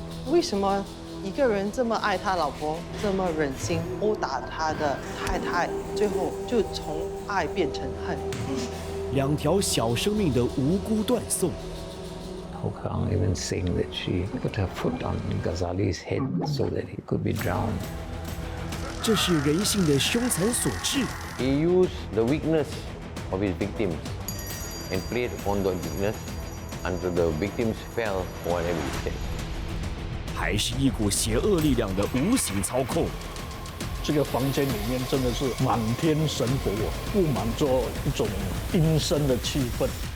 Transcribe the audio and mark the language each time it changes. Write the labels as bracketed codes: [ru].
[zh] 为什么一个人这么爱他老婆，这么忍心殴打他的太太，最后就从爱变成恨？两条小生命的无辜断送。 [en] Hou Kang even saying that she put her foot on Ghazali's head so that he could be drowned. [zh] 这是人性的凶残所致。 [en] He used the weakness of his victims and played on that weakness until the victims fell for whatever he said. [zh] 还是一股邪恶力量的无形操控。这个房间里面真的是满天神佛，布满着一种阴森的气氛。